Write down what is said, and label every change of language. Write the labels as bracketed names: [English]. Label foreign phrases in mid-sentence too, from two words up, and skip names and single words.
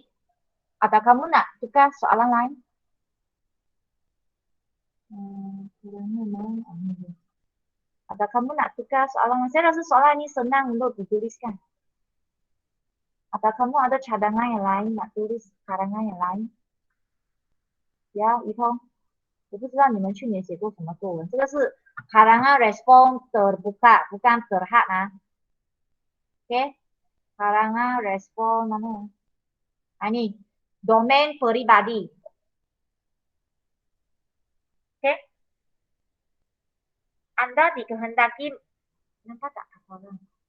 [Malay] Atau kamu nak tukar soalan lain? Atau kamu nak tukar soalan lain? Saya rasa soalan ini senang untuk dituliskan. Atau kamu ada cadangan yang lain, nak tulis karangan yang lain? Ya, [Chinese] 一通。我不知道你们去年写过什么作文，这个是 [Malay] karangan respon terbuka, bukan terhad ah. Oke, karangan respon mana? Ini domain pribadi. Oke, Anda dikehendaki nampak tak kawan?